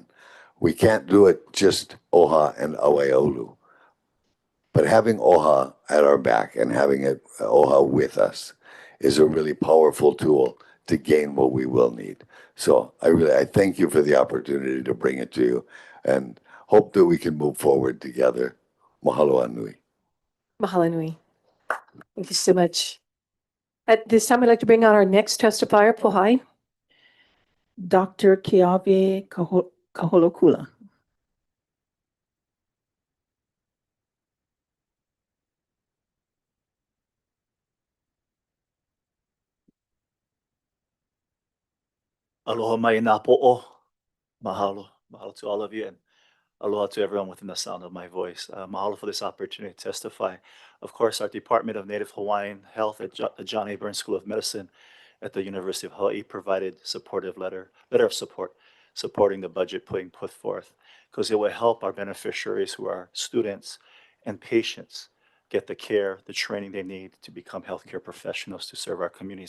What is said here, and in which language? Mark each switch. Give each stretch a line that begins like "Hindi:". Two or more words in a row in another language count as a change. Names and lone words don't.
English: We can't do it just OHA and Awaiolu. But having OHA at our back and having OHA with us is a really powerful tool to gain what we will need. So I thank you for the opportunity to bring it to you and hope that we can move forward together.
Hawaiian: Mahalo anui. Mahalo nui.
English: Thank you so much. At this time, I'd like to bring on our next testifier, Pohai. Dr. Keawe Kaholokula.
Hawaiian: Aloha mai nā po'o.
English: Mahalo. Mahalo to all of you, and aloha to everyone within the sound of my voice. Mahalo for this opportunity to testify. Of course, our Department of Native Hawaiian Health at the John A. Burns School of Medicine at the University of Hawaii provided letter of support, supporting the budget put forth, because it will help our beneficiaries who are students and patients get the care, the training they need to become healthcare professionals to serve our communities.